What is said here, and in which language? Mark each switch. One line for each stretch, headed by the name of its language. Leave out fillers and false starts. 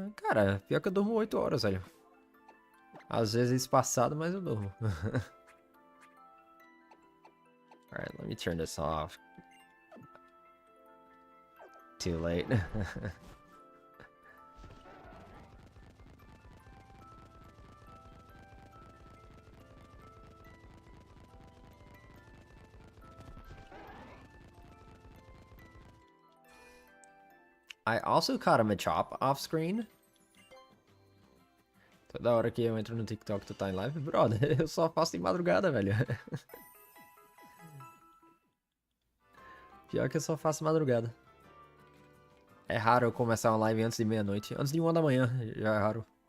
Portuguese: Cara, pior que eu durmo 8 horas, velho. Às vezes espaçado, mas eu durmo.
English: Alright, let me turn this off. Too late. I also caught a Machop off screen.
Portuguese: Toda hora que eu entro no TikTok tu tá em live, brother, eu só faço em madrugada, velho. Pior que eu só faço madrugada. É raro eu começar uma live antes de meia-noite. Antes de 1 da manhã, já é raro.